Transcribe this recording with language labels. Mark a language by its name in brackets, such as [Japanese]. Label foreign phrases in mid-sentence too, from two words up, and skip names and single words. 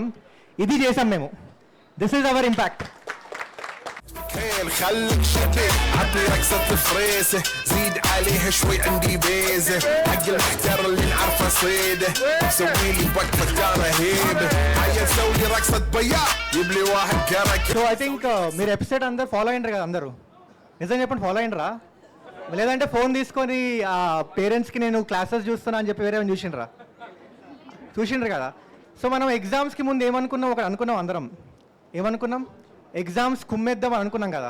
[Telugu] ఇది చేసాం మేము. [English] This is our impact. [Arabic] خليك شكل عطني رقصة الفريسة زيد عليها شوي عندي بيزة حق المحتار اللي نعرفه صيده سوي لي وقفة دارة هيبة هيا نسوي لي رقصة بياض جيب لي واحد كرك. [English] So I think [Telugu] మీరు ఎపిసోడ్ అందరు ఫాలో అయ్యారు కదా, అందరూ నిజం చెప్పండి, ఫాలో అయ్యిండ్రా? లేదంటే ఫోన్ తీసుకొని పేరెంట్స్కి నేను క్లాసెస్ చూస్తున్నా అని చెప్పి వేరే చూసిండ్రు కదా. సో మనం ఎగ్జామ్స్కి ముందు ఏమనుకున్నాం, ఒకటి అనుకున్నాం అందరం. ఏమనుకున్నాం? ఎగ్జామ్స్ కుమ్మేద్దాం అని అనుకున్నాం కదా.